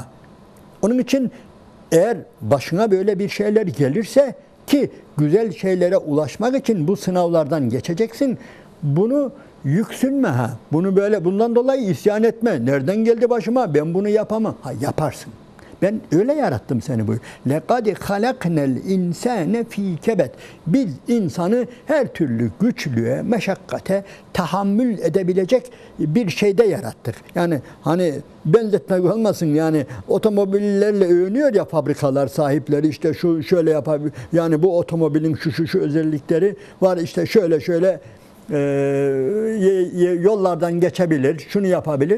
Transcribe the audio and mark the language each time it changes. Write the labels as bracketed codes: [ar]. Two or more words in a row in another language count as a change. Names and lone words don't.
[tr] Onun için eğer başına böyle bir şeyler gelirse, ki güzel şeylere ulaşmak için bu sınavlardan geçeceksin. Bunu yüksünme ha. Bunu böyle, bundan dolayı isyan etme. Nereden geldi başıma? Ben bunu yapamam. Ha, yaparsın. Ben öyle yarattım seni bu. [ar] لَقَدْ خَلَقْنَا الْاِنْسَانَ ف۪ي كَبَدٍ. [tr] Biz insanı her türlü güçlüğe, meşakkate tahammül edebilecek bir şeyde yarattık. Yani hani benzetmek olmasın, yani otomobillerle övünüyor ya fabrikalar sahipleri, işte şu şöyle yapabilir. Yani bu otomobilin şu özellikleri var, işte şöyle yollardan geçebilir, şunu yapabilir.